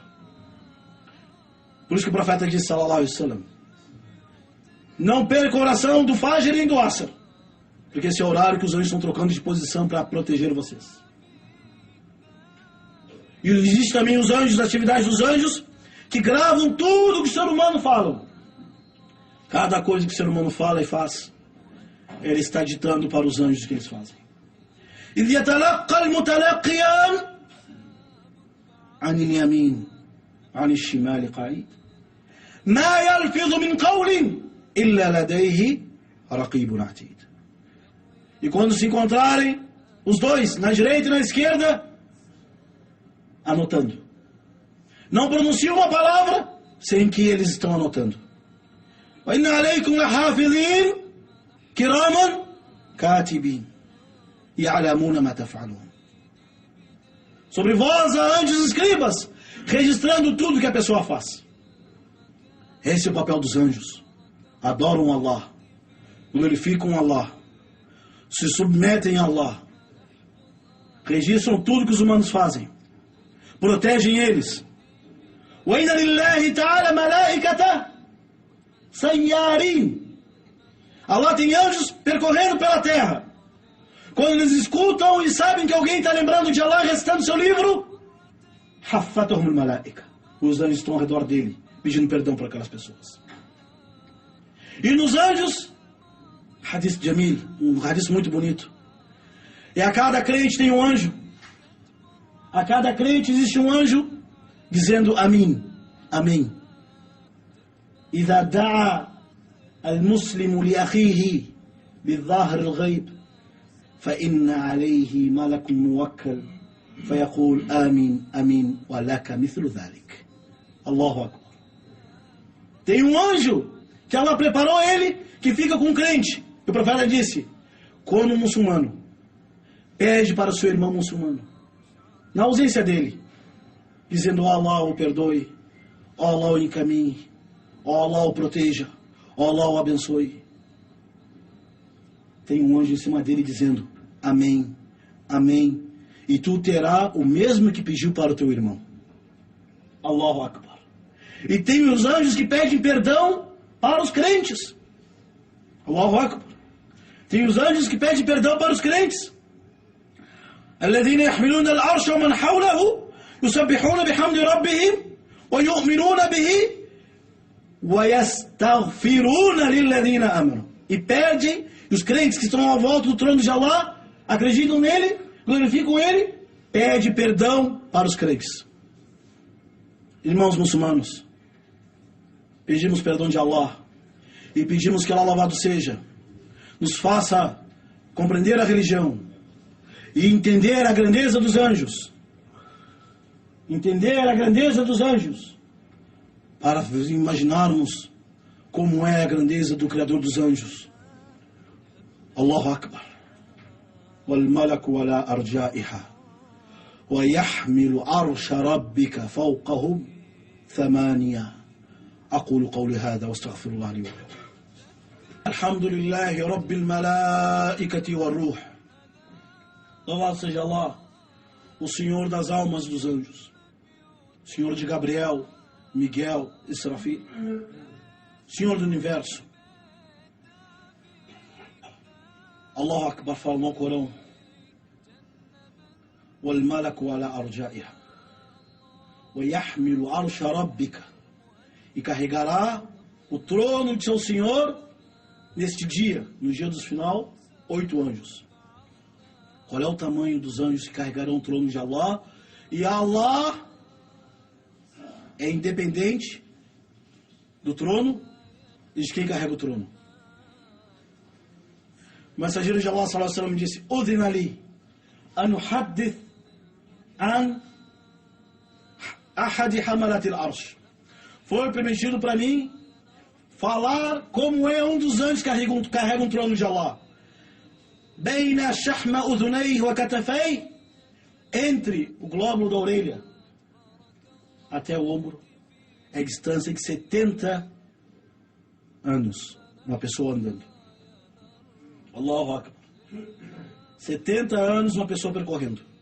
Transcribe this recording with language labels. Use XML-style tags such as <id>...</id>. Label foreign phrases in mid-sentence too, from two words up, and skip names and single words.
<pt>Por isso que o profeta disse,</pt> <ar>صلى الله عليه وسلم,</ar> <pt>não perca a oração do Fajr e do Asr, porque esse é o horário que os anjos estão trocando de posição para proteger vocês. E existe também os anjos, as atividades dos anjos, que gravam tudo que o ser humano fala. Cada coisa que o ser humano fala e faz, ele está ditando para os anjos o que eles fazem.</pt> <ar>إِذْ يَتَلَقَّى الْمُتَلَقِّيَانِ عَنِ الْيَمِينِ عَنِ الشِّمَالِ قَعِيدٌ مَا يَلْفِظُ مِنْ قَوْلٍ إِلَّا لَدَيْهِ رَقِيبٌ عَتِيدٌ.</ar> <pt>E quando se encontrarem, os dois, na direita e na esquerda, anotando. Não pronunciam uma palavra sem que eles estão anotando.</pt> <ar>وَإِنَّ عَلَيْكُمْ لَحَافِظِينَ كِرَامًا كَاتِبِينَ يَعْلَمُونَ مَا تَفْعَلُونَ.</ar> <pt>Sobre vós há anjos escribas, registrando tudo que a pessoa faz. Esse é o papel dos anjos. Adoram Allah, glorificam Allah, se submetem a Allah, registram tudo que os humanos fazem, protegem eles.</pt> <ar>وَإِنَّ لِلَّهِ تَعَالَى مَلَائِكَةً سَيَّارِينَ.</ar> <pt>Allah tem anjos percorrendo pela terra. Quando eles escutam e sabem que alguém está lembrando de Allah, recitando seu livro,</pt> <ar>حَفَّتَهُمُ الْمَلَائِكَةِ.</ar> <pt>Os anjos estão ao redor dele, pedindo perdão para aquelas pessoas. E nos anjos,</pt> <ar>حديث جميل,</ar> <pt>um hadith muito bonito. E a cada crente tem um anjo. A cada crente existe um anjo dizendo Amém, Amém.</pt> <ar>إذا دعا المسلم لأخيه بالظاهر الغيب فإن عليه ملك موكل فيقول آمين آمين ولك مثل ذلك. الله أكبر.</ar> <pt>Tem um anjo que Allah preparou ele, que fica com o crente. E o profeta disse, quando um muçulmano pede para o seu irmão muçulmano, na ausência dele, dizendo, ó Allah o perdoe, ó Allah o encaminhe, ó Allah o proteja, ó Allah o abençoe. Tem um anjo em cima dele dizendo, amém, amém, e tu terás o mesmo que pediu para o teu irmão.</pt> <ar>الله أكبر.</ar> <pt>E tem os anjos que pedem perdão para os crentes.</pt> <ar>الله أكبر.</ar> <pt>Tem os anjos que pedem perdão para os crentes.</pt> <ar>الذين يحملون العرش ومن حوله يسبحون بحمد ربهم ويؤمنون به ويستغفرون للذين آمنوا.</ar> <pt>E pedem, e os crentes que estão à volta do trono de Allah, acreditam nele, glorificam ele, pede perdão para os crentes. Irmãos muçulmanos, pedimos perdão de Allah e pedimos que Allah louvado seja, nos faça compreender a religião e entender a grandeza dos anjos. Entender a grandeza dos anjos, para imaginarmos como é a grandeza do Criador dos anjos.</pt> <ar>الله أكبر. وَالْمَلَكُ وَلَا أَرْجَائِهَا وَيَحْمِلُ عَرْشَ رَبِّكَ فَوْقَهُمْ ثَمَانِيَةً. أقول قولي هذا واستغفر الله لي ولكم. الحمد لله رب الملائكة والروح.</ar> <pt>Louvado seja Allah, o Senhor das almas dos anjos, Senhor de Gabriel, Miguel e Serafim, Senhor do universo.</pt> <ar>الله أكبر</ar> <pt>fala no Corão,</pt> <ar>وَالْمَلَكُ عَلَى أَرْجَائِهَا وَيَحْمِلُ عَرْشَ رَبِّكَ</ar> <pt>e carregará o trono de seu Senhor neste dia, no dia do final, 8 anjos. Qual é o tamanho dos anjos que carregarão o trono de Allah? E Allah é independente do trono e de quem carrega o trono. O mensageiro de Allah</pt> <ar>صلى الله عليه وسلم</ar> <pt>disse:</pt> <ar>"أذن لي أن أحدث عن أحد حملة العرش."</ar> <pt>Foi permitido para mim falar como é um dos anjos que carrega um trono de Allah.</pt> <ar>بين شحمة أذنيه وكتفيه,</ar> <pt>entre o glóbulo da orelha até o ombro, é distância de 70 anos, uma pessoa andando.</pt> <ar>الله أكبر.</ar> <pt>70 anos uma pessoa percorrendo.</pt>